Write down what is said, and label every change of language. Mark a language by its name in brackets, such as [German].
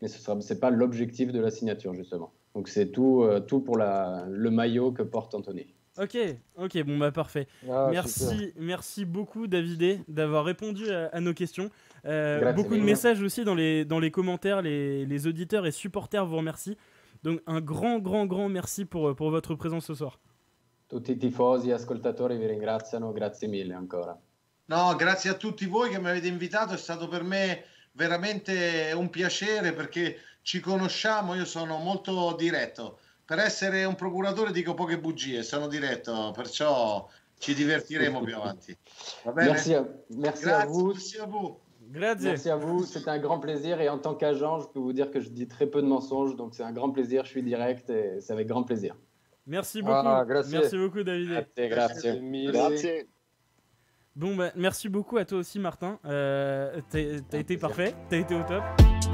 [French] Mais ce n'est pas l'objectif de la signature, justement. Donc c'est tout pour le maillot que porte Anthony. Ok, bon bah parfait. Merci beaucoup Davide d'avoir répondu à nos questions. Beaucoup de messages aussi dans les commentaires, les auditeurs et supporters vous remercient. Donc un grand merci pour votre présence ce soir. [Italian] Tutti i tifosi e ascoltatori vi ringraziano, grazie mille ancora. No, grazie a tutti voi che mi avete invitato, è stato per me veramente un piacere perché ci conosciamo, io sono molto diretto. Per essere un procuratore dico poche bugie, sono diretto, perciò ci divertiremo più avanti. Va bene? [French] Merci à vous. Merci à vous. [Italian] Grazie. [French] Merci à vous, c'est un grand plaisir et en tant qu'agent, je peux vous dire que je dis très peu de mensonges, donc c'est un grand plaisir, je suis direct et c'est avec grand plaisir. Merci beaucoup. Merci beaucoup Davide. [Italian] Grazie. [French] Bon bah merci beaucoup à toi aussi Martin. T'as été parfait, t'as été au top.